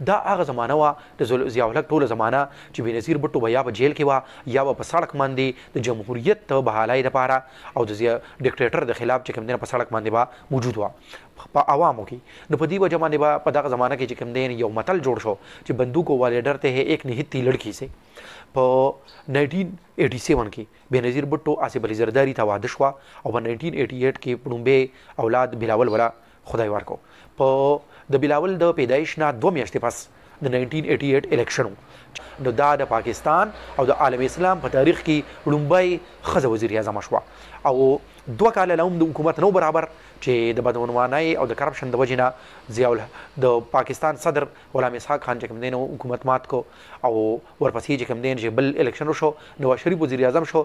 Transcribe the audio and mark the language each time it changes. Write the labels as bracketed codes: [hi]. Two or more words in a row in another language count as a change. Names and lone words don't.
[ps] دا هغه زمانه وه د ضیاء الحق ټوله زمانه چې بېنظیر بټو به یا په جیل کې وه یا به په سړک باندې د جمهوریت ته بحالۍ دپاره او د ډکټیټر د خلاف چې کوم دی په سړک باندې به موجود وه په عوامو کې. نو په دې وجه باندې به په دغه زمانه کې چې کوم دی یو متل جوړ شو چې [ur] بندوق واले ډرتے ہیں ایک نہتی لڑکی سے. [ps] په 1987 کې بېنظیر بټو آصف علي زرداري ته واده شوه او په 1988 کې ړومبی اولاد بلاول ولا خدای ورکو. په د بلاول د پیدایش نه 2 میاشتې پس د 1988 الیکشن نو دا د پاکستان او د عالم اسلام په تاریخ کې ړومبۍ ښځه وزیر اعظم شوه او 2 کاله له هم د حکومت نو برابر چې د بدعنوانۍ او د کرپشن د وجې نه ضیاء د پاکستان صدر غلام اسحاق خان چې کوم دی نو حکومت مات کو او ورپسې چې کوم دی چې بل الیکشن وشو نواز شریف وزیر اعظم شو.